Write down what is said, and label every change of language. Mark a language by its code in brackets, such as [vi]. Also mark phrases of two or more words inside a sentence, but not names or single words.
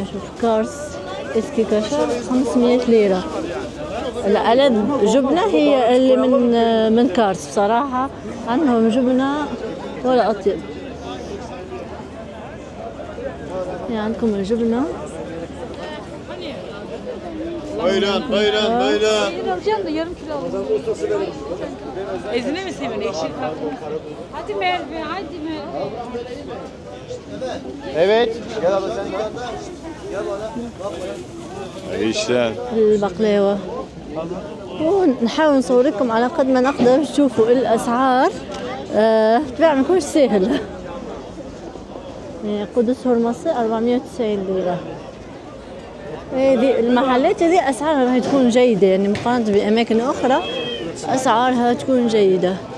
[ar] شوف كارس [tr] eski kaşar [ar] 500 ليرة. الألذ جبنة هي اللي من كارس بصراحة. عندهم جبنة ولا أطيب. يعني عندكم الجبنة. [tr] Buyurun. Yarım kilo alalım. Ezine mi seviyorsun ekşi tatlı? Hadi Merve, hadi Merve. Evet. Gel abla sen gel. İyi işler. [ar] البقلاوة. ونحاول نصور لكم على قد ما نقدر تشوفوا الأسعار. طبعا ما يكونش سهل. قدس هرمسة 490 ليرة. هذه المحلات هذه أسعارها راح تكون جيدة يعني مقارنة بأماكن أخرى أسعارها تكون جيدة.